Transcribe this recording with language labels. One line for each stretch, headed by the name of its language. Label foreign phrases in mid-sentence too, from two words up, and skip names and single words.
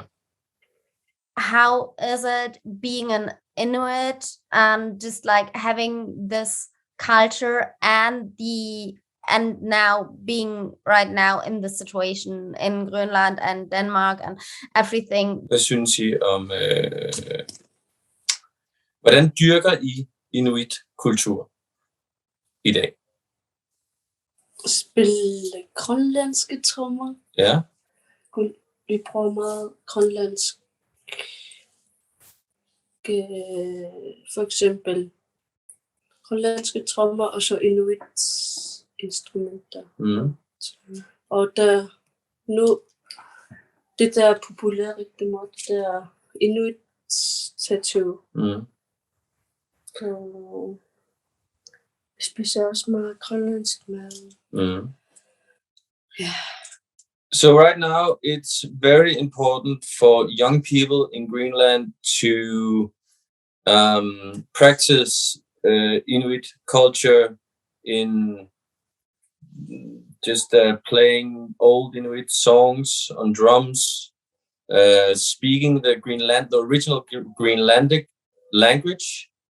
English: How is it being an Inuit and just like having this culture and now being right now in the situation in Greenland and Denmark and everything?
Danish: Hvad synes I om, hvordan dyrker I Inuit kultur i dag? Spille grønlandske trommer. Ja. Vi prøver meget grønlandsk. For eksempel grønlandske trommer og så Inuit instrumenter. Og der nu det der er populært rigtig meget, det der Inuit tattoo. Og vi spiser også meget grønlandsk mad.
English: Yeah. So right now it's very important for young people in Greenland to practice Inuit culture in just playing old Inuit songs on drums, speaking the original Greenlandic language.